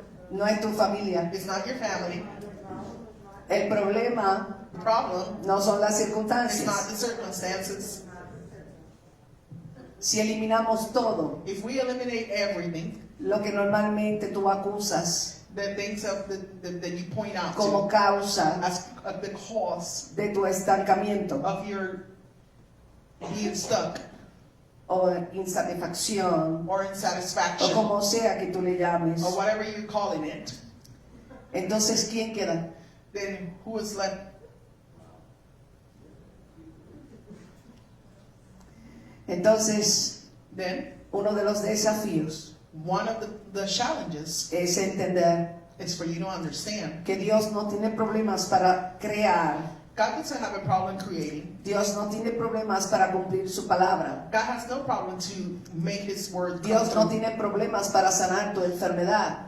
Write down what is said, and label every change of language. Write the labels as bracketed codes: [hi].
[es] no es tu familia. [en] is not your family. [es] El problema [en] The problem [es] no son las [en] is not [es] circunstancias. [en] the circumstances. [es] Si eliminamos todo [en] If we eliminate everything, [es] lo que normalmente tú acusas [en] the things that you point out [es] como causa [en] as the cause [es] de tu estancamiento [en] of your being stuck [es] o insatisfacción [en] or [es] o [en] insatisfaction [es] como sea que tú le llames, [en] or whatever you're calling it, [es] entonces ¿quién queda? [en] then who is left? [es] Entonces, [en] Then [es] uno de los desafíos [en] one of the challenges [es] es entender [en] is for you to understand [es] que Dios no tiene problemas para crear, [en] God doesn't have a problem creating. [es] Dios no tiene problemas para cumplir su palabra, [en] God has no problem to make His word come [es] Dios no [en] true. [es] tiene problemas para sanar tu enfermedad,